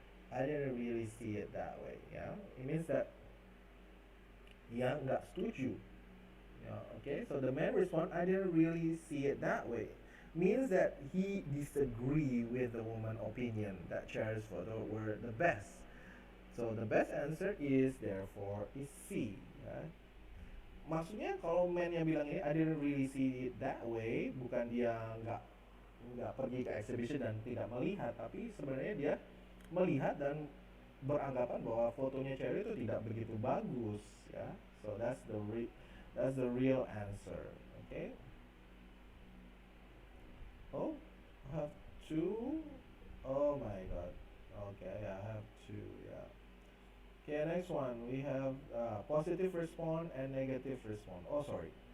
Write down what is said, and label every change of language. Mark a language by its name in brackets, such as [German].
[English] Yeah, it means that [Indonesian] yang nggak setuju. [English] Okay, so the man responds, I didn't really see it that way. Means that he disagree with the woman's opinion that Cheryl's photo were the best. So the best answer is therefore is C. [Indonesian] Ya. Maksudnya kalau man-nya bilang ini [English] I didn't really see it that way, [Indonesian] bukan dia nggak pergi ke exhibition dan tidak melihat, tapi sebenarnya dia melihat dan beranggapan bahwa fotonya Cheryl itu tidak begitu bagus, ya. [English] So that's the real answer. Okay. Oh, I have two. Oh my God. Okay, I have two. Yeah. Okay, next one we have positive response and negative response. Oh, sorry.